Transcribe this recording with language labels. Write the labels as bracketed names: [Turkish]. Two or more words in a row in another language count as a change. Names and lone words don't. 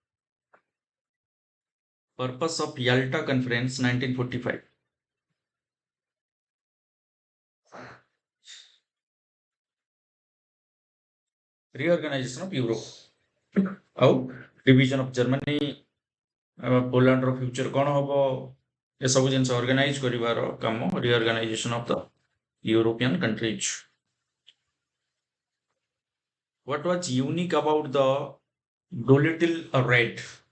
[English] Purpose of Yalta Conference 1945. Reorganization of Europe. ଆଉ division of Germany, [Odia] ପୋଲାଣ୍ଡର ଫ୍ୟୁଚର କ'ଣ ହବ, ଏସବୁ ଜିନିଷ ଅର୍ଗାନାଇଜ କରିବାର କାମ [English] reorganization of the European countries. What was unique about the Dolittle Raid?